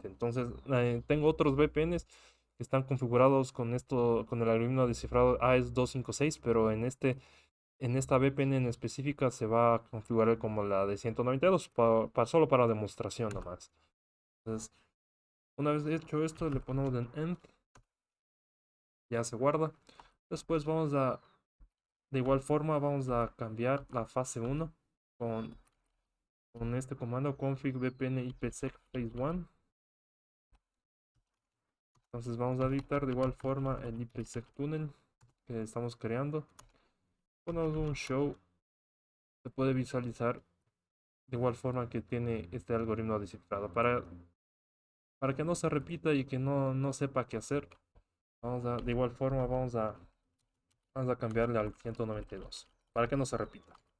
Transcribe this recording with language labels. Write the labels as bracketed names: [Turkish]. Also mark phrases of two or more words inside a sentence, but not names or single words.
[Spanish] Entonces, tengo otros VPNs que están configurados con esto, con el algoritmo de cifrado AES 256, pero en esta VPN en específica se va a configurar como la de 192, solo para demostración nomás. Entonces, una vez hecho esto, le ponemos en end, ya se guarda. Después de igual forma, vamos a cambiar la fase 1 con, con este comando [English] config vpn ipsec phase 1. [Spanish] Entonces vamos a editar de igual forma el ipsec tunnel que estamos creando. Ponemos un show, se puede visualizar de igual forma que tiene este algoritmo descifrado. Para que no se repita y que no sepa qué hacer, de igual forma vamos a cambiarle al 192 para que no se repita.